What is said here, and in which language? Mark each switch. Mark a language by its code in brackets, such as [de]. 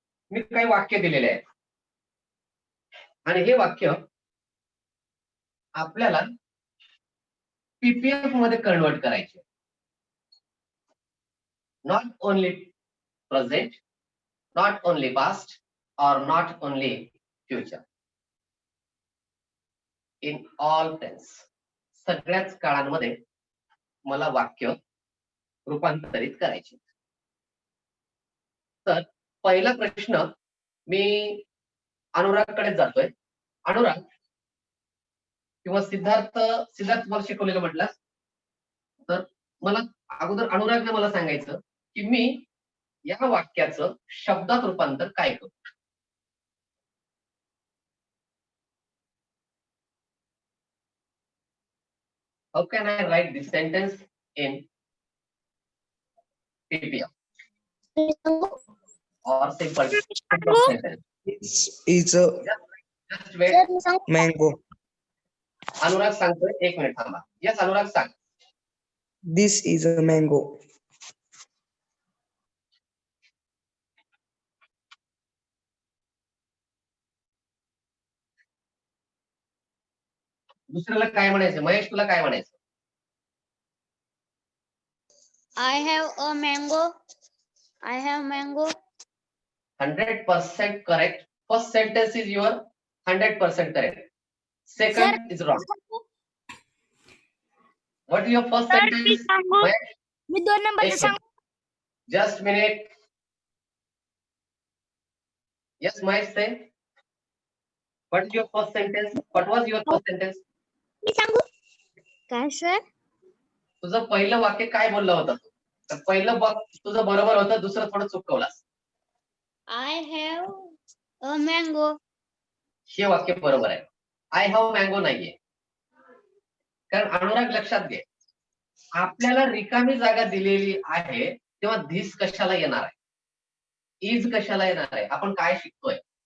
[mr] मी काही वाक्य दिलेले आहेत आणि हे वाक्य आपल्याला पीपीएफ मध्ये कन्वर्ट करायचे. [en] Not only present, not only past or not only future. In all tense. [mr] सगळ्याच काळांमध्ये मला वाक्य रूपांतरित करायचे. तर पहिला प्रश्न मी अनुरागकडे जातोय. अनुराग किंवा सिद्धार्थ तुम्हाला शिकवलेलं म्हटलं, तर मला अगोदर अनुरागने मला सांगायचं की मी या वाक्याचं शब्दात रूपांतर काय करू. [en] How can I write this sentence in PPF or simple sentence? Is a Just wait. [mr] Sir मी सांगू [en] mango. [mr] अनुराग सांगतोय, 1 मिनिट थांबा. [en] Yes, [mr] अनुराग सांग. [en] This is a mango. [mr] दुसऱ्याला काय म्हणायचं? महेश तुला काय म्हणायचं? [en] I have a mango. I have mango. 100% correct. First sentence is your 100% correct. Second is wrong. What is your first sentence? Mahesh? [mr] मी 2 नंबरचं एक सांगू. [en] Just minute. Yes, Mahesh, say. What is your first sentence? What was your first sentence? [mr] मी सांगू काय sir? तुझं पहिलं वाक्य काय बोललं होतं? तर पहिलं तुझं बरोबर होतं, दुसरं थोडं चुकवलास. [en] I have a mango. [mr] हे वाक्य बरोबर आहे. [en] I have mango [mr] नाहीये. कारण अनुराग लक्षात घे, आपल्याला रिकामी जागा दिलेली आहे तेव्हा धिस कशाला येणार आहे, इज कशाला येणार आहे. आपण काय शिकतोय?